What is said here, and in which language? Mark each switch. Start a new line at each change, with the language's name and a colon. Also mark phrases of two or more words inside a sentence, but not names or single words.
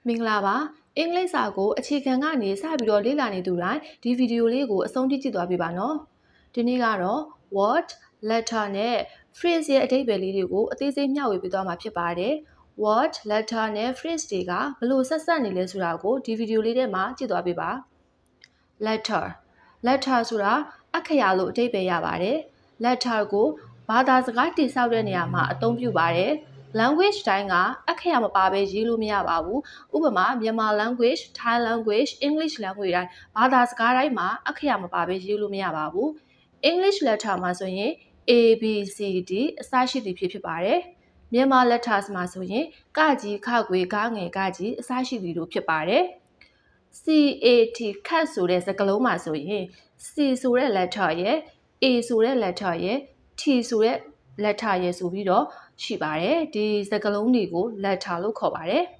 Burmese: မင်္ဂလာပါအင်္ဂလိပ်စာကိုအခြေခံကနေစပြီးတော့လေ့လာနေသူတိုင်းဒီဗီဒီယိုလေးကိုအဆုံးထိကြည့်သွားပြပါနော်ဒီနေ့ကတော့
English: word letter
Burmese: နဲ့ phrase ရဲ့အဓိပ္ပာယ်လေးတွေကိုအသေးစိတ်မျှဝေပေးသွားမှာဖြစ်ပါတယ်
English: word letter
Burmese: နဲ့ phrase တွေကဘယ်လိုဆက်စပ်နေလဲဆိုတာကိုဒီဗီဒီယိုလေးထဲမှာကြည့်သွားပြပါ letter ဆိုတာအခရာလို့အဓိပ္ပာယ်ရပါတယ် letter ကိုဘာသာစကားတည်ဆောက်တဲ့နေရာမှာအသုံး ပြုပါတယ်language တိုင်းကအခရာမပါဘဲရေးလို့မရပါဘူးဥပမာမြန်မာ language
English: Thai language English language
Burmese: တိုင်းဘာသာစကား တိုင်းမှာအခရာမပါဘဲရေးလို့မရပါဘူး
English: English letter
Burmese: မှာဆိုရင် A B C D အစရှိသည်ဖြစ်ပါတယ်မြန်မာ letters မှာဆိုရင်ကကြီးခခွေကားငယ်ကကြီးအစရှိသည်တို့ဖြစ်ပါတယ် CAT cat ဆိုတဲ့စကားလုံးမှာဆိုရင် C ဆိုတဲ့ letter ရဲ့ A ဆိုတဲ့ letter ရဲ့ T ဆိုတဲ့ letter ရဲ့ဆိုပြီးတော့ရှိပါတယ်ဒီစကားလုံးတွေကို letter လို့ခေါ်ပါတယ်